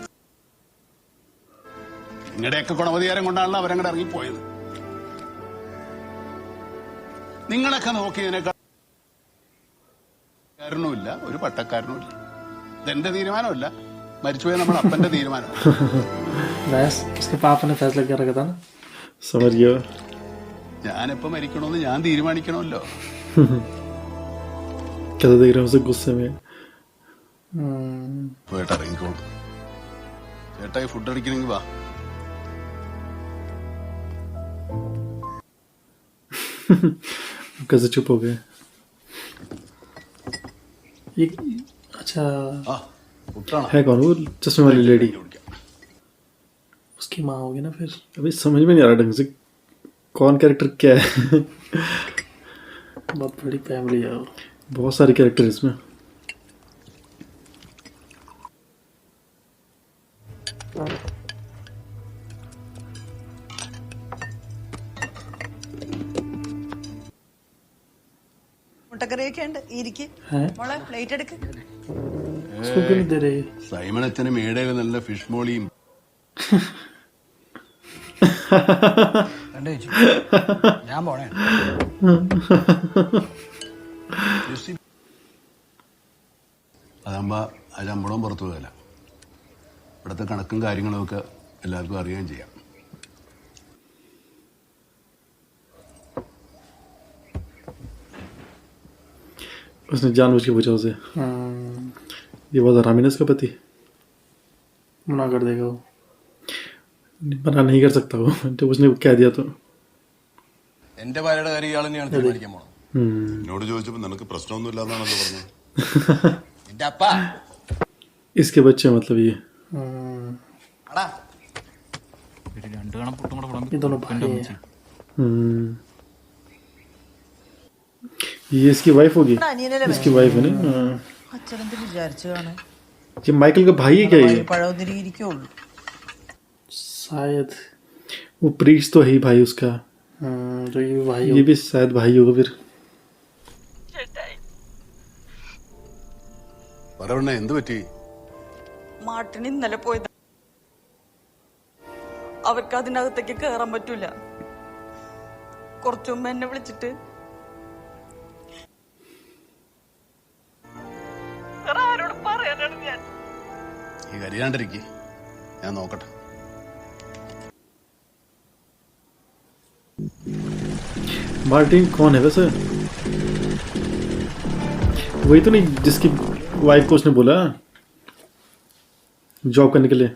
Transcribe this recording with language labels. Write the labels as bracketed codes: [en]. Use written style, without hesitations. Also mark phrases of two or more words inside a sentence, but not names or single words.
[ml] നിങ്ങളുടെയൊക്കെ ഗുണവധികാരം കൊണ്ടാണല്ലോ അവരങ്ങോട്ട് ഇറങ്ങിപ്പോയത്. നിങ്ങളൊക്കെ നോക്കിയതിനേക്കാൾ കാരണവുമില്ല, ഒരു പട്ടക്കാരനുമില്ല. ഇതെന്റെ തീരുമാനമല്ല, മരിച്ചുപോയ നമ്മുടെ അപ്പന്റെ തീരുമാനം. [hi] बस उसके पापा ने फैसला कर रखा था ना. समझ गया. [ml] ഞാനെപ്പോ മരിക്കണമെന്ന് ഞാൻ തീരുമാനിക്കണമല്ലോ. [hi] कैसे देख रहे हो उसे गुस्से में. [ml] പോയിട്ട് ഇറങ്ങിക്കോളൂ. ചേട്ടായി ഫുഡ് അടിക്കണമെങ്കിൽ വാ. [hi] कैसे चुप हो गए. ये अच्छा [ml] ആ ഫുഡാണ്. [hi] है कौन वो चश्मे वाली लेडी. उसकी माँ होगी ना फिर. अभी समझ में नहीं आ रहा ढंग से कौन कैरेक्टर क्या है. बहुत बड़ी फैमिली है वो. बहुत सारे कैरेक्टर इसमें. [ml] മുട്ടക്കറിയൊക്കെ ഉണ്ട് ഇരിക്ക് [hi] है [ml] മോളെ പ്ലേറ്റ് എടുക്ക്. [hi] उसको क्यों नहीं दे रही. [ml] സൈമൺ അച്ഛന് മേടയിൽ നല്ല ഫിഷ് മോളിയും ഞാൻ പോണേ. അതാകുമ്പോ ആ ശമ്പളവും പുറത്തു പോകല. ഇവിടുത്തെ കണക്കും കാര്യങ്ങളും ഒക്കെ എല്ലാവർക്കും അറിയുകയും ചെയ്യാം. [hi] उसने जानबूझ के पूछा उसे. ये बहुत हरामी है इसका पति. मना कर देगा वो. मना नहीं कर सकता वो जब उसने कह दिया तो. [ml] എന്റെ ഭാര്യയുടെ കാര്യം ഇയാൾ തന്നെയാണ് തീരുമാനിക്കാൻ പോണത്. എന്നോട് ചോദിച്ചപ്പോ നിനക്ക് പ്രശ്നമൊന്നും ഇല്ലാന്നാണല്ലോ പറഞ്ഞത്. എന്റെ അപ്പ [hi] इसके बच्चे मतलब ये. [ml] അടാ രണ്ട് കണം പുട്ടും കൂടെ വിളമ്പി. [hi] ये दोनों भाई हैं. ये इसकी वाइफ होगी. इसकी वाइफ है ना. [ml] അച്ഛനെന്ത് വിചാരിച്ചു കാണാൻ. [hi] ये माइकल का भाई है क्या ये. [ml] പഴവതിരിക്കുള്ളൂ. [hi] शायद वो प्रीस्ट तो है ही भाई उसका. तो ये भाई ये भी शायद भाई होगा फिर. [ml] പറവണ്ണ എന്ത് പറ്റി? മാട്ടിന് ഇന്നലെ പോയത്. അവർക്ക് അതിനകത്തേക്ക് കേറാൻ പറ്റൂല. കുറച്ചു മുമ്പ് എന്നെ വിളിച്ചിട്ട് ആരോട് പറയാനാണ് ഞാൻ. ഈ കരയാണ്ടിരിക്കെ ഞാൻ നോക്കട്ടെ. [hi] मार्टिन कौन है वैसे. वही तो नहीं जिसकी वाइफ को उसने बोला जॉब करने के लिए.